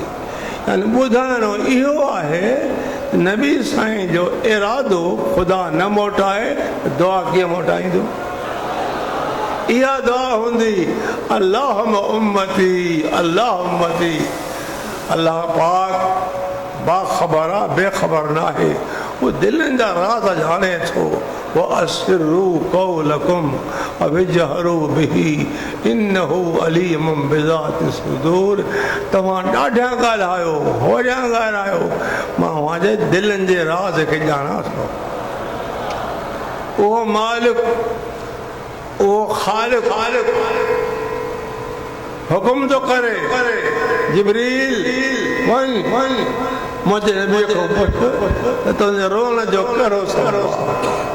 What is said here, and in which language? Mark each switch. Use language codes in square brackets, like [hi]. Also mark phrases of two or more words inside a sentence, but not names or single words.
[sd] यानी ॿुधाइणो इहो आहे नबी साईं जो इरादो ख़ुदा न मोटाए दुआ कीअं मोटाईंदो। इहा दुआ हूंदी [ar] اللهم أمتي الله أمتي [sd] अल्लाह पाक बाख़बर आहे बेख़बर न आहे वो दिलनि जा राज़ ॼाणे थो वो [ar] أسروا قولكم أو اجهروا به إنه عليم بذات الصدور. [sd] तव्हां ॾाढा ॻाल्हायो होॾा ॻाल्हायो मां पंहिंजे दिलनि जे राज़ खे ॼाणा थो। उहो मालिक उहो ख़ालिक़ हुकुम थो करे जिब्रील वञ मुंहिंजे नबी खां पुछ त तुंहिंजे रोअण जो कहिड़ो सबब आहे।